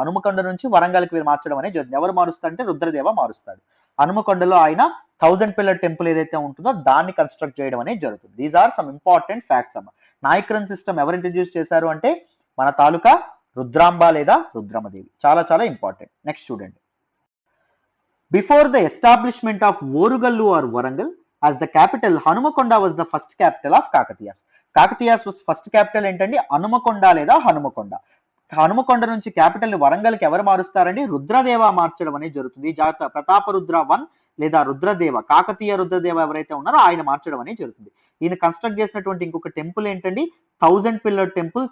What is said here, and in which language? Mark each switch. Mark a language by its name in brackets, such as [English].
[Telugu] హనుమకొండ నుంచి వరంగల్కి మార్చడం అనేది జరుగుతుంది. ఎవరు మారుస్తాడు అంటే రుద్రదేవ మారుస్తాడు. హనుమకొండలో ఆయన 1000 పిల్లర్ టెంపుల్ ఏదైతే ఉంటుందో దాన్ని కన్స్ట్రక్ట్ చేయడం అనేది జరుగుతుంది. These are some important facts అమ్మ. నాయక్రన్ సిస్టమ్ ఎవరు ఇంట్రడ్యూస్ చేశారు అంటే మన తాలూకా రుద్రాంబ లేదా రుద్రమదేవి. చాలా చాలా ఇంపార్టెంట్. నెక్స్ట్ చూడండి. [English] Before the establishment of Orugallu or Warangal as the capital, Hanumakonda was the first capital of Kakatiyas. [Telugu] Kakatiyas was first capital ఏంటండి హనుమకొండ లేదా హనుమకొండ. హనుమకొండ నుంచి క్యాపిటల్ ని వరంగల్కి ఎవరు మారుస్తారండి? రుద్రదేవ మార్చడం అనేది జరుగుతుంది. జాగ్రత్త, ప్రతాపరుద్ర వన్ లేదా రుద్రదేవ, కాకతీయ రుద్రదేవ ఎవరైతే ఉన్నారో ఆయన మార్చడం అనేది జరుగుతుంది. ఈయన కన్స్ట్రక్ట్ చేసినటువంటి ఇంకొక టెంపుల్ ఏంటండి 1000 పిల్లర్ టెంపుల్.